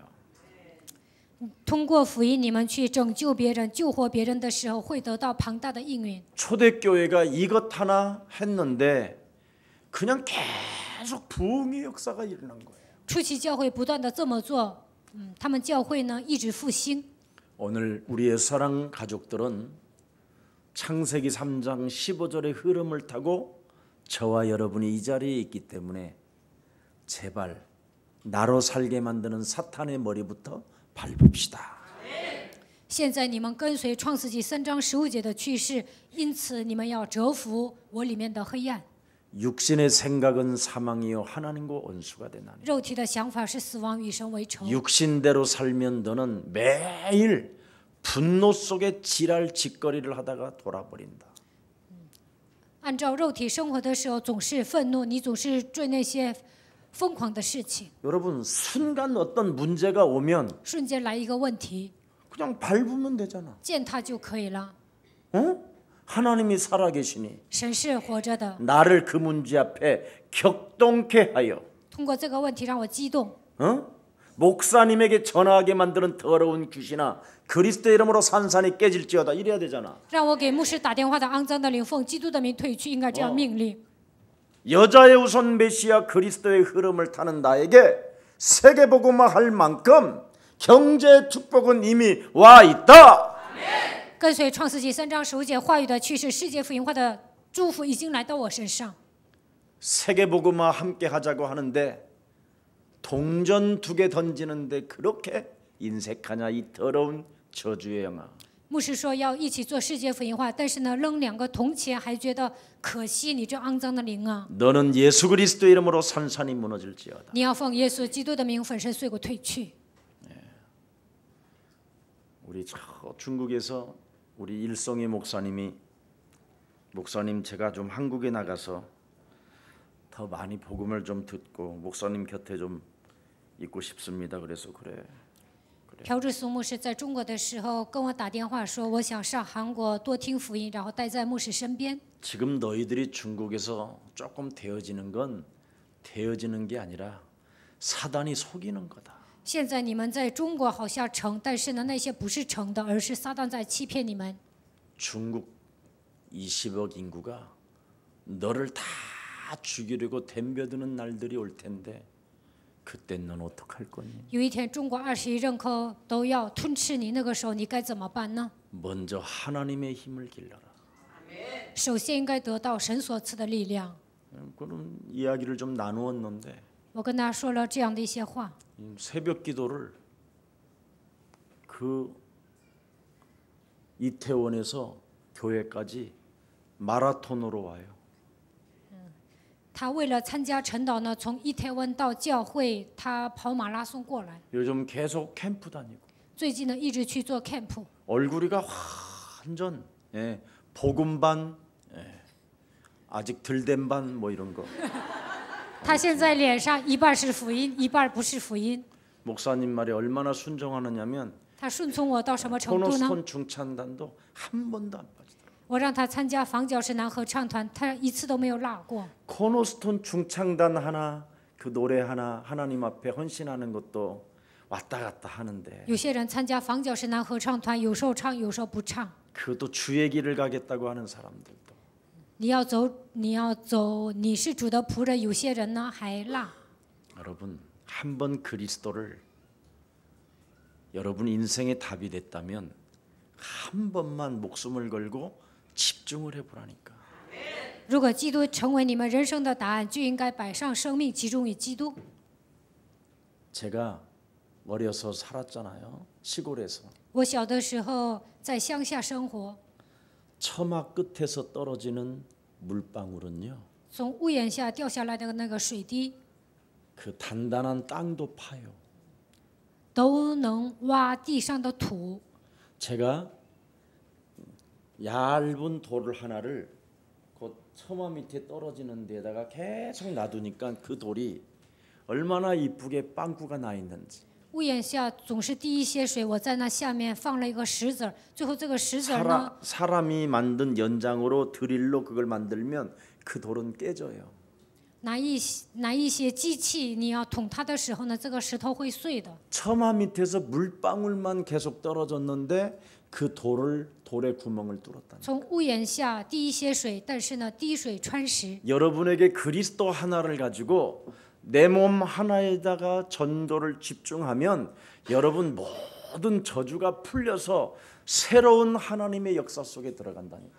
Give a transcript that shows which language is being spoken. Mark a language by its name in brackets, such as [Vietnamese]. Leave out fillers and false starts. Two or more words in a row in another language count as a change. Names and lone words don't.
[Chinese] 通过福音，你们去拯救别人、救活别人的时候，会得到庞大的应允。 [Korean] 초대교회가 이것 하나 했는데 그냥 계속 부흥의 역사가 일어난 거예요. [Chinese] 初期教会不断的这么做，他们教会呢一直复兴。 [Korean] 오늘 우리의 사랑 가족들은 창세기 3장 15절의 흐름을 타고 저와 여러분이 이 자리에 있기 때문에 제발 나로 살게 만드는 사탄의 머리부터 밟읍시다. [Chinese] 现在你们跟随创世纪3章15节的趋势，因此你们要折服我里面的黑暗。 [Korean] 육신의 생각은 사망이요 하나님과 원수가 되나니. [Chinese] 肉体的想法是死亡，与神为仇。 [Korean] 육신대로 살면 너는 매일 분노 속에 지랄 짓거리를 하다가 돌아버린다. [Chinese] 按照肉体生活的时候，总是愤怒，你总是做那些疯狂的事情。 [Korean] 여러분 순간 어떤 문제가 오면 [Chinese] 瞬间来一个问题， [Korean] 그냥 밟으면 되잖아. [Chinese] 践踏就可以了。 [Korean] 어? 하나님이 살아계시니 [Chinese] 神是活着的， [Korean] 나를 그 문제 앞에 격동케 하여 [Chinese] 通过这个问题让我激动。 [Korean] 목사님에게 전하게 만드는 더러운 귀신아 그리스도의 이름으로 산산이 깨질지어다 이래야 되잖아. [Chinese] 让我给牧师打电话的肮脏的灵奉基督的名退去，应该这样命令。 [Korean] 여자의 우선 메시아 그리스도의 흐름을 타는 나에게 세계복음화 할 만큼 경제 축복은 이미 와 있다. [Chinese] 跟随创世纪3章15节话语的趋势，世界福音化的祝福已经来到我身上。 [Korean] 세계복음화 함께 하자고 하는데 동전 2개 던지는데 그렇게 인색하냐 이 더러운 저주의 영아. [Chinese] 牧师说要一起做世界福音化，但是呢，扔2个铜钱还觉得可惜，你这肮脏的灵啊！ [Korean] 너는 예수 그리스도의 이름으로 산산이 무너질지어다. [Chinese] 你要奉耶稣基督的名粉身碎骨退去。 [Korean] 우리 중국에서 우리 일성희 목사님 제가 좀 한국에 나가서 더 많이 복음을 좀 듣고 목사님 곁에 좀 있고 싶습니다. 그래서 그래. [Chinese] 朴志松牧师在中国的时候跟我打电话说，我想上韩国多听福音，然后待在牧师身边。 [Korean] 지금 너희들이 중국에서 조금 되어지는 건 되어지는 게 아니라 사단이 속이는 거다. [Chinese] 现在你们在中国好像成，但是呢，那些不是成的，而是撒旦在欺骗你们。 [Korean] 중국 20억 인구가 너를 다 죽이려고 덤벼드는 날들이 올 텐데 그땐 넌 어떡할 거니? [Chinese] 有一天，中国20亿人口都要吞吃你，那个时候你该怎么办呢？ [Korean] 먼저 하나님의 힘을 길러라. [Chinese] 首先应该得到神所赐的力量。 [Korean] 그런 이야기를 좀 나누었는데 [Chinese] 我跟他说了这样的一些话。 [Korean] 새벽 기도를 그 이태원에서 교회까지 마라톤으로 와요. [Chinese] 他为了参加晨祷呢，从伊泰温到教会，他跑马拉松过来。 [Korean] 요즘 계속 캠프 다니고 [Chinese] 最近呢，一直去做 camp。 [Korean] 얼굴이가 완전 복음 반 아직 덜 된 반 뭐 이런 거. [Chinese] 他现在脸上一半是福音，一半不是福音。 [Korean] 목사님 말에 얼마나 순종하느냐면 [Chinese] 他顺从我到什么程度呢？ [Korean] 코너스톤 중찬단도 한 번도 안 빠지더라고요. [Chinese] 我让他参加房角石男合唱团，他一次都没有落过。 [Korean] 코너스톤 중창단 하나 그 노래 하나 하나님 앞에 헌신하는 것도 왔다 갔다 하는데 [Chinese] 有些人参加房角石男合唱团，有时候唱，有时候不唱。 [Korean] 그것도 주의 길을 가겠다고 하는 사람들도 [Chinese] 你要走，你要走，你是主的仆人。有些人呢还落。 [Korean] 여러분 한 번 그리스도를 여러분 인생의 답이 됐다면 한 번만 목숨을 걸고 집중을 해보라니까. [Chinese] 如果基督成为你们人生的答案，就应该摆上生命，集中于基督。 [Korean] 제가 어려서 살았잖아요. 시골에서. [Chinese] 我小的时候在乡下生活， [Korean] 처마 끝에서 떨어지는 물방울은요. [Chinese] 从屋檐下掉下来的那个水滴， [Korean] 그 단단한 땅도 파요. [Chinese] 都能挖地上的土。 [Korean] 제가 얇은 돌을 하나를 그 처마 밑에 떨어지는 데다가 계속 놔두니까 그 돌이 얼마나 이쁘게 빵꾸가 나 있는지. [Chinese] 屋檐下总是滴一些水，我在那下面放了一个石子儿，最后这个石子儿呢， [Korean] 사람이 만든 연장으로 드릴로 그걸 만들면 그 돌은 깨져요. [Chinese] 拿一些机器，你要捅它的时候呢，这个石头会碎的。 [Korean] 처마 밑에서 물방울만 계속 떨어졌는데 그 돌에 구멍을 뚫었다. [Chinese] 从屋檐下滴一些水，但是呢，滴水穿石。 [Korean] 여러분에게 그리스도 하나를 가지고 내 몸 하나에다가 전도를 집중하면 여러분 모든 저주가 풀려서 새로운 하나님의 역사 속에 들어간다니까.